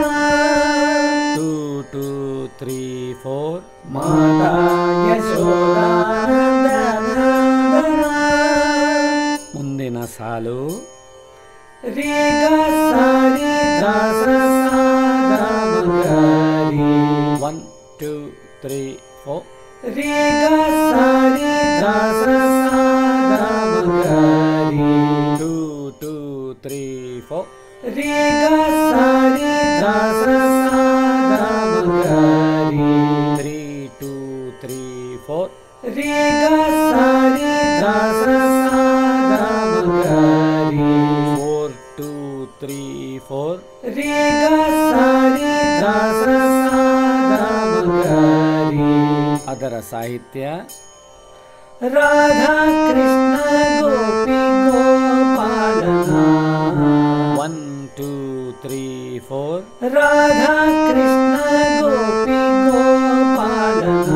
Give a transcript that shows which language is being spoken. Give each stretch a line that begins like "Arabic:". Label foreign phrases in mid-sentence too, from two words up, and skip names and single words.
Kannada: 2 2 3 4. ಮಾತಾ ಯಶೋದಾನಂದನ. ಮುಂದಿನ ಸಾಲು ರೀ ಗ ಸಾರಿ ಗ ಸ ಸ ಗ ಮ ಗ ರೀ. 1 2 3 4. Re ga sa re ga sa sa ga ma ga re. 2 2 3 4. Re ga sa re ga sa sa ga ma ga re. 3 2 3 4. Re ga sa re ga sa sa ga ma ga re. 4 2 3 4. Re ga sa re ga sa sa ga ma ga re. ಅದರ ಸಾಹಿತ್ಯ ರಾಧಾ ಕೃಷ್ಣ ಗೋಪಿ ಗೋಪಾಲನ. 1 2 3 4. ರಾಧಾ ಕೃಷ್ಣ ಗೋಪಿ ಗೋಪಾಲನ.